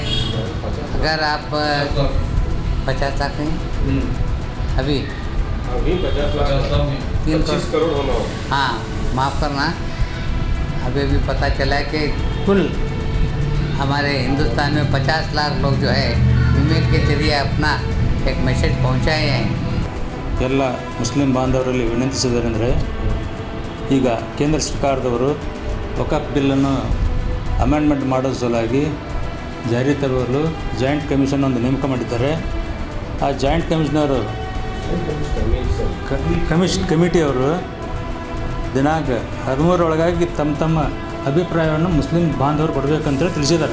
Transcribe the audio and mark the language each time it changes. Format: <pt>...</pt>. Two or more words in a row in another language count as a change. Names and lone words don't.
<hi>अगर आप 50 लाख हैं अभी 50 लाख 25 करोड़ होना हो, हाँ माफ़ करना, अभी पता चला है कि कुल हमारे हिंदुस्तान में 50 लाख लोग जो है ईमेल के जरिए अपना एक मैसेज पहुंचाए हैं।</hi> <kn>ಎಲ್ಲ ಮುಸ್ಲಿಂ ಬಾಂಧವರಲ್ಲಿ ವಿನಂತಿಸಿದರೆಂದರೆ, ಈಗ ಕೇಂದ್ರ ಸರ್ಕಾರದವರು ವಕಫ್ ಬಿಲ್ಲನ್ನು ಅಮೆಂಡ್ಮೆಂಟ್ ಮಾಡೋ ಸಲುವಾಗಿ ಜಾರಿ ತರಲು</kn> <en>joint commission</en> <kn>ಒಂದು ನೇಮಕ ಮಾಡಿದ್ದಾರೆ. ಆ</kn> <en>joint commissioner</en> <kn>ಕಮಿಟಿಯವರು ದಿನಾಂಕ 13 ಒಳಗಾಗಿ ತಮ್ಮ ಅಭಿಪ್ರಾಯವನ್ನು ಮುಸ್ಲಿಂ ಬಾಂಧವರು ಕೊಡಬೇಕಂತೇಳಿ ತಿಳಿಸಿದ್ದಾರೆ.</kn>